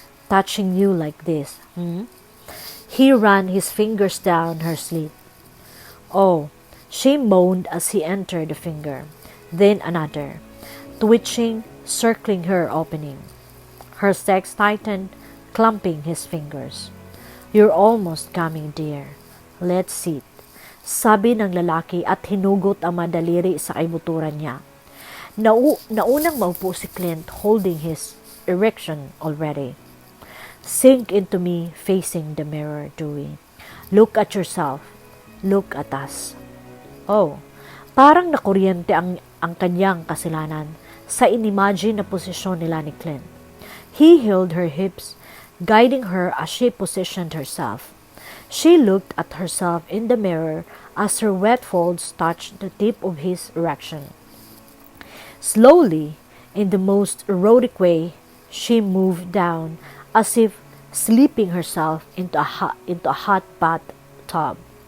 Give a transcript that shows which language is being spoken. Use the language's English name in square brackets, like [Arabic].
[English] Touching you like this, He ran his fingers down her slit. Oh, she moaned as he entered the finger. Then another, twitching, circling her opening. Her sex tightened, clumping his fingers. You're almost coming, dear. Let's sit. [Filipino] Sabi ng lalaki at hinugot ang madaliri sa kaibuturan niya. Naunang maupo si [English] Clint holding his erection already. Sink into me facing the mirror, Dewey. Look at yourself. Look at us. Oh, [Filipino] parang nakuryente ang ang kanyang kasalanan sa inimagine na posisyon nila ni Clint. [English] He held her hips, guiding her as she positioned herself. She looked at herself in the mirror as her wet folds touched the tip of his erection. Slowly, in the most erotic way, she moved down as if slipping herself into a hot bathtub.